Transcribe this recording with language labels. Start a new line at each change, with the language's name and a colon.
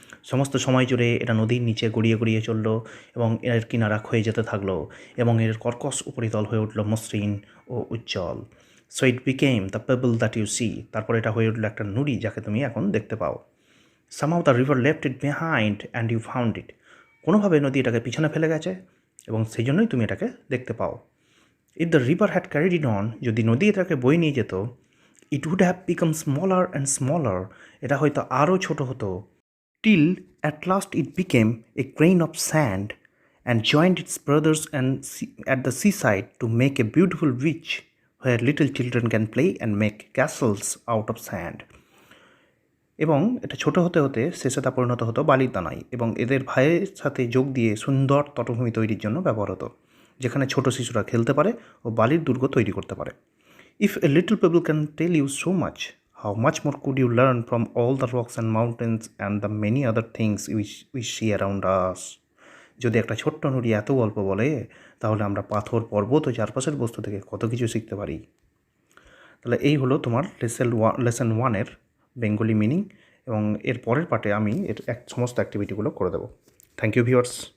Bangla: সমস্ত সময় জুড়ে এটা নদীর নিচে গড়িয়ে গড়িয়ে চলল এবং এর কিনারা ক্ষয়ে যেতে থাকলো এবং এর কর্কশ উপরিতল হয়ে উঠল মসৃণ ও উজ্জ্বল।
English: so it became the pebble that you see,
Bangla: তারপর এটা হয়ে উঠল একটা নুড়ি যাকে তুমি এখন দেখতে পাও।
English: somehow the river left it behind and you found it,
Bangla: কোনোভাবে নদী এটাকে পিছনে ফেলে গেছে এবং সেই জন্যই তুমি এটাকে দেখতে পাও।
English: if the river had carried it on,
Bangla: যদি নদী এটাকে বয়ে নিয়ে যেত,
English: it would have become smaller and smaller,
Bangla: এটা হয়তো আরও ছোট হতো,
English: till at last it became a grain of sand and joined its brothers at the seaside to make a beautiful beach where little children can play and make castles out of sand.
Bangla: এবং এটা ছোট হতে হতে শেষে তা পরিণত হতো বালির দানায় এবং এদের ভাইয়ের সাথে যোগ দিয়ে সুন্দর তটভূমি তৈরির জন্য ব্যবহার হতো, যেখানে ছোট শিশুরা খেলতে পারে ও বালির দুর্গ তৈরি করতে পারে।
English: If a little pebble can tell you so much, how much more could you learn from all the rocks and mountains and the many other things we see around us?
Bangla: যদি একটা ছোট্ট নুড়ি এত গল্প বলে, তাহলে আমরা পাথর, পর্বত ও চারপাশের বস্তু থেকে কত কিছু শিখতে পারি। তাহলে এই হলো তোমার লেসন ওয়ানের বেঙ্গলি মিনিং, এবং এর পরের পার্টে আমি এর সমস্ত অ্যাক্টিভিটিগুলো করে দেবো।
English: Thank you viewers.